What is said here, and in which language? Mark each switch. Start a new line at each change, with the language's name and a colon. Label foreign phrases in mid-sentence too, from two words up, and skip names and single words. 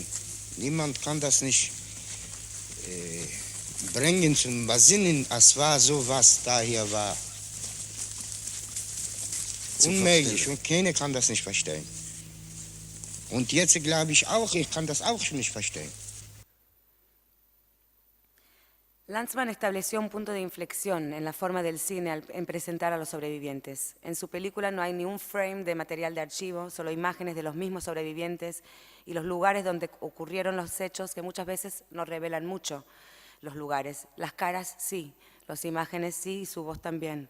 German: Niemand kann das nicht bringen zum Besinnen. Es war so, was da hier war. Unmöglich und keiner kann das nicht verstehen. Und jetzt glaube ich auch, ich kann das auch nicht verstehen.
Spanish: Lanzmann estableció un punto de inflexión en la forma del cine en presentar a los sobrevivientes. En su película no hay ni un frame de material de archivo, solo imágenes de los mismos sobrevivientes y los lugares donde ocurrieron los hechos que muchas veces no revelan mucho los lugares. Las caras sí, las imágenes sí y su voz también.